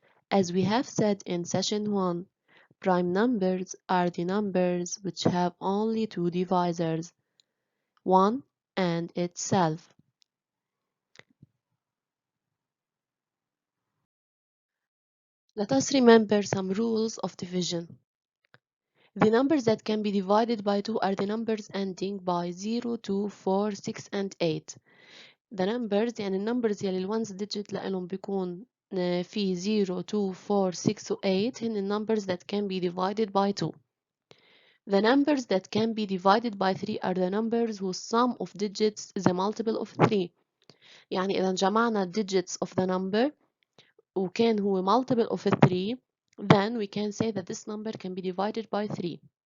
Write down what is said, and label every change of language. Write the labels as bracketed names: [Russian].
[English] As we have said in session 1, prime numbers are the numbers which have only two divisors, 1 and itself. Let us remember some rules of division. The numbers that can be divided by 2 are the numbers ending by 0, 2, 4, 6 and 8. The numbers [Arabic] يعني النمبرز يلي الونز digit لإلهم بيكون في 0 2 4 6 و 8 هن النمبers [English] that can be divided by 2. The numbers that can be divided by 3 are the numbers whose sum of digits is a multiple of 3. [Arabic] يعني إذا جمعنا [English] digits of the number [Arabic] وكان هو [English] multiple of 3, then we can say that this number can be divided by 3.